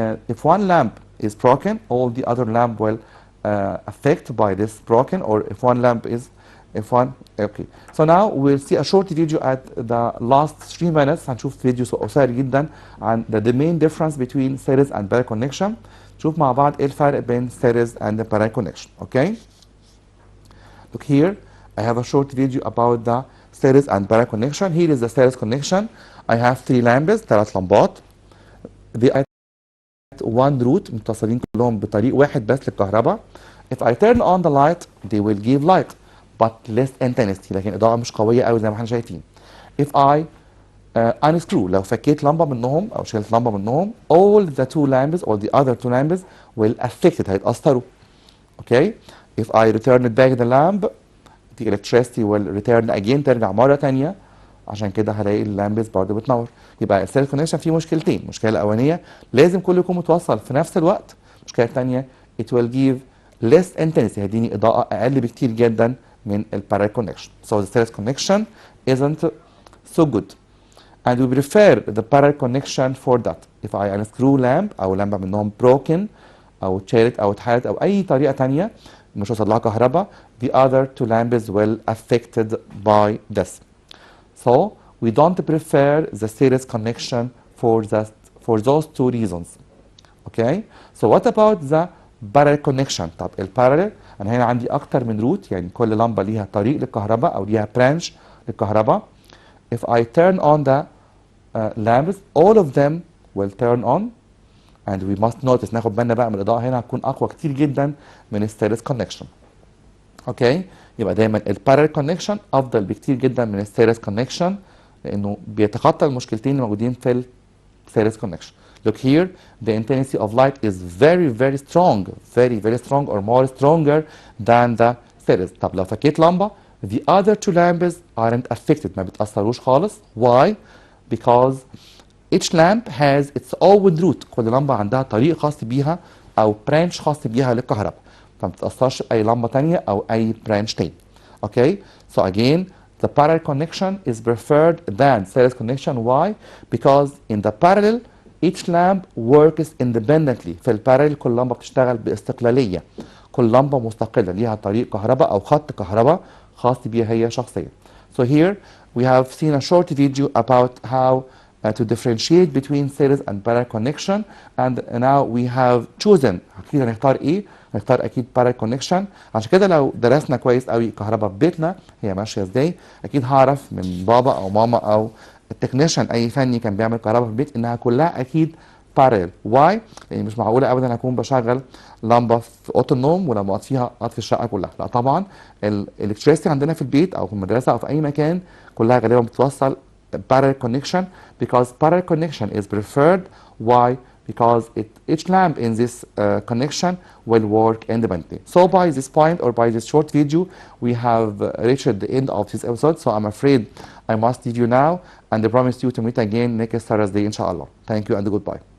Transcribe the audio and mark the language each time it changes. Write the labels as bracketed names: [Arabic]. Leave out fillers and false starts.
[English] If one lamp is broken all the other lamp will affected by this broken, or if one lamp is okay. So now we'll see a short video at the last 3 minutes. [Arabic] هنشوف فيديو قصير جدا عن [English] the main difference between series and parallel connection. [Arabic] نشوف مع بعض ايه الفرق بين [English] series and the parallel connection. Okay. Look here. I have a short video about the series and parallel connection. Here is the series connection. I have 3 lamps، [Arabic] 3 لمبات. [English] They are at one route، [Arabic] متصلين كلهم بطريق واحد بس للكهرباء. [English] If I turn on the light they will give light but less intensity، [Arabic] لكن إضاءة مش قوية قوي زي ما احنا شايفين. [English] If I unscrew، [Arabic] لو فكيت لمبة منهم [English] أو شلت لمبة منهم all the two lamps or the other two lamps will affect it، [Arabic] هيتأثروا. [English] Okay. If I return back the lamp the electricity will return again، [Arabic] ترجع مرة تانية، عشان كده هلاقي اللامبس برضه بتنور. يبقى السيريز كونكشن فيه مشكلتين، المشكلة الأولانية لازم كله يكون متوصل في نفس الوقت. [English] المشكلة الثانية it will give less intensity، [Arabic] هيديني إضاءة أقل بكتير جدا من البارallel connection. [English] So the series connection isn't so good. and we prefer the parallel connection for that. if I unscrew lamp [Arabic] أو لمبة منهم broken أو اتشالت أو اتحلت أو أي طريقة تانية مش وصل لها كهرباء, [English] the other two lamps will affected by this. So we don't prefer the series connection for those two reasons. Okay, so what about the parallel connection؟ [Arabic] طب البارallel انا هنا عندي اكتر من روت, يعني كل لمبه ليها طريق للكهرباء او ليها برانش للكهرباء. [English] if I turn on the lamps all of them will turn on, and we must notice [Arabic] ناخد بالنا بقى من الاضاءه هنا هتكون اقوى كتير جدا من الستيريس كونكشن. اوكي, يبقى دايما البارallel كونكشن افضل بكتير جدا من الستيريس كونكشن لانه بيتخطى المشكلتين الموجودين في الستيريس كونكشن. [English] Look here, the intensity of light is very strong, very strong or more stronger than the series. [Arabic] طب لو فكيت لمبة, [English] the other two lamps aren't affected, [Arabic] ما بتأثروش خالص. [English] Why? Because each lamp has its own route. [Arabic] كل لمبة عندها طريق خاص بيها أو branch خاص بيها للكهرباء, فما بتأثرش أي لمبة تانية أو أي branch تاني. [English] Okay, so again, the parallel connection is preferred than series connection. Why? Because in the parallel each lamp works independently. [Arabic] في البارل كل لمبة بتشتغل باستقلالية, كل لمبة مستقلة ليها طريق كهرباء أو خط كهرباء خاص بيها هي شخصيا. [English] So here we have seen a short video about how to differentiate between series and parallel connection, and now we have chosen. [Arabic] أكيد هنختار إيه؟ هنختار أكيد parallel connection. عشان كده لو درسنا كويس قوي الكهرباء في بيتنا هي ماشية إزاي, أكيد هعرف من بابا أو ماما أو التكنيشن اي فني كان بيعمل كهرباء في البيت انها كلها اكيد بارل. واي؟ لان مش معقوله ابدا اكون بشغل لمبه في اوضه النوم ولما اطفيها اطفي الشقه كلها. لا طبعا, الالكتريستي عندنا في البيت او في المدرسه او في اي مكان كلها غالبا بتوصل parallel connection, [English] because parallel connection is preferred. Why? Because each lamp in this connection will work independently. So by this point or by this short video we have reached the end of this episode, so I'm afraid I must leave you now and I promise you to meet again next Thursday inshallah. Thank you and goodbye.